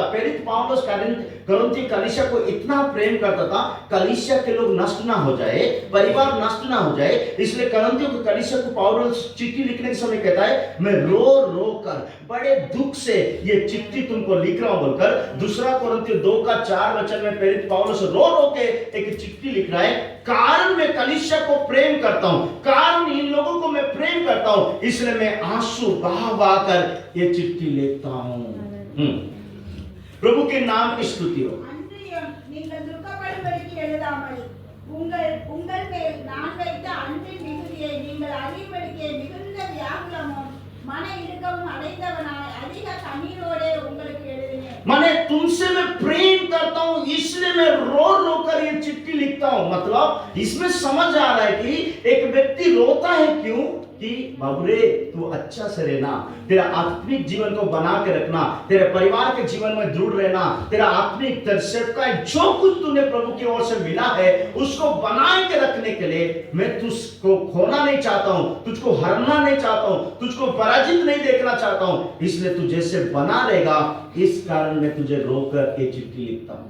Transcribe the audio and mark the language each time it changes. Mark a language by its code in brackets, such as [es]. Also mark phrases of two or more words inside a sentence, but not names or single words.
[hi] प्रेरित पौलुस कुरिन्थी कलीसिया को इतना प्रेम करता था, कलीसिया के लोग नष्ट ना हो जाए, परिवार नष्ट ना हो जाए, इसलिए कुरिन्थियों के कलीसिया को पौलुस चिट्ठी लिखने के समय कहता है, मैं रो रो कर बड़े दुख से ये चिट्ठी तुमको लिख रहा हूं बोलकर 2 कुरिन्थियों 2 का 4 वचन में प्रेरित पौलुस रो रो के एक चिट्ठी लिख रहा है। कारण मैं कलीसिया को प्रेम करता हूं, कारण इन लोगों को मैं प्रेम करता हूं, इसलिए मैं आंसू बहा बहा कर ये चिट्ठी लिखता हूं। प्रभु के नाम की स्तुति हो। [ta] அன்றியும் நீங்கள் துக்கப்படும்படிக்கு எழுதாமல் உங்கள் மேல் நான் வைத்த அன்பின் மிகுதியை நீங்கள் அறியும்படிக்கு மிகுந்த வியாகுலமும் மன இறுக்கமும் அடைந்தவனாய் அதிக கண்ணீரோடே உங்களுக்கு எழுதினேன்। [hi] माने तुमसे मैं प्रेम करता हूं इसलिए मैं रो रो कर ये चिट्ठी लिखता हूं। मतलब इसमें समझ आ रहा है कि एक व्यक्ति रोता है क्यों कि बाबूरे तू अच्छा से रहना, तेरा आत्मिक जीवन को बना के रखना, तेरे परिवार के जीवन में दृढ़ रहना, तेरा आत्मिक का जो कुछ तूने प्रभु की ओर से मिला है उसको बना के रखने के लिए मैं तुझको खोना नहीं चाहता हूं, तुझको हरना नहीं चाहता हूं, तुझको पराजित नहीं देखना चाहता हूं, इसलिए तू जैसे बना रहेगा इस कारण मैं तुझे रोकर ये चिट्ठी लिखता हूं।